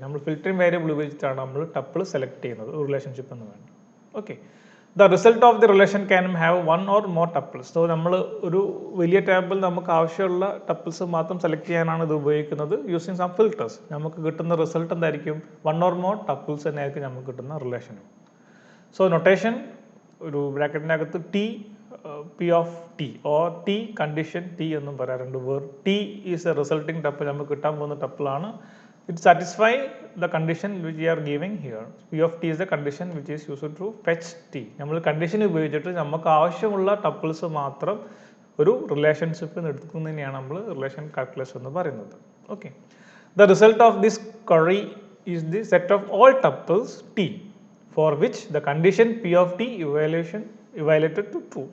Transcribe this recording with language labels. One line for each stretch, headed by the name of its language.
Malayalam: നമ്മൾ filtering variable ഉപയോഗിച്ചിട്ടാണ് നമ്മൾ ടപ്പിൾ സെലക്ട് ചെയ്യുന്നത് റിലേഷൻഷിപ്പ് എന്ന് വേണ്ടി.
English: Okay, the result of the relation can have one or more tuples.
Malayalam: So നമ്മൾ ഒരു വലിയ ടേബിൾ നമുക്ക് ആവശ്യമുള്ള ടപ്പിൾസ് മാത്രം സെലക്ട് ചെയ്യാനാണ് ഇത് ഉപയോഗിക്കുന്നത്.
English: using some filters
Malayalam: നമുക്ക് കിട്ടുന്ന റിസൾട്ട് എന്തായിരിക്കും, വൺ ഓർ മോർ ടപ്പിൾസ് തന്നെയായിരിക്കും നമുക്ക് കിട്ടുന്ന റിലേഷനും. സോ നൊട്ടേഷൻ ഒരു ബ്രാക്കറ്റിനകത്ത് P of T or T condition T എന്നും പറയാറുണ്ട്.
English: where T is a resulting tuple,
Malayalam: നമുക്ക് കിട്ടാൻ പോകുന്ന ടപ്പിളാണ്.
English: It satisfy the condition which you are giving here. P of T is the condition which is used to fetch T.
Malayalam: നമ്മൾ condition ഉപയോഗിച്ചിട്ട് നമുക്ക് ആവശ്യമുള്ള tuples മാത്രം ഒരു റിലേഷൻഷിപ്പ് എടുക്കുന്നതിനെയാണ് നമ്മൾ റിലേഷൻ കാൽക്കുലസ് എന്ന് പറയുന്നത്.
English: Okay, the result of this query is the set of all tuples T for which the condition P of T evaluated to true.